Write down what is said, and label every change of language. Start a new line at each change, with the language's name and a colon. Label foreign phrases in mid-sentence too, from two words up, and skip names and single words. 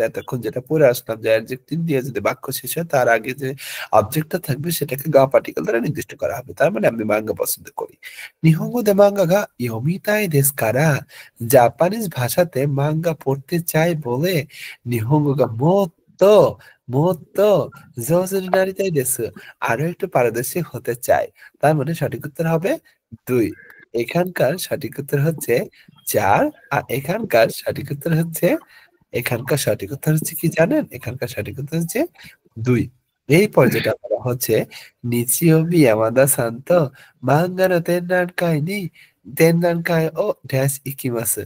Bangla: এতক্ষণ যেটা পড়ে আসলাম যে অ্যাডজেক্টিভ দিয়ে যদি বাক্য শেষ হয় তার আগে যে অবজেক্টটা থাকবে সেটাকে গা পার্টিকেল দ্বারা নির্দিষ্ট করা হবে। তার মানে আমি মাঙ্গা পছন্দ করি।
Japanese: 日本語で漫画が読みたいですから,
Bangla: জাপানিজ ভাষাতে মাঙ্গা পড়তে চাই বলে
Japanese: 日本語がもっともっと上手になりたいです.
Bangla: আরো একটু পারদর্শী হতে চাই। তার মানে সঠিক উত্তর হবে 2। এখানকার সঠিক উত্তর হচ্ছে 4, আর এখানকার সঠিক উত্তর হচ্ছে কি জানেন? এখানকার সঠিক উত্তর হচ্ছে 2। এই পর্যায়টা বলা হচ্ছে
Japanese: 日曜日山田さんと漫画の展覧会に展覧会をダッシュ行きます.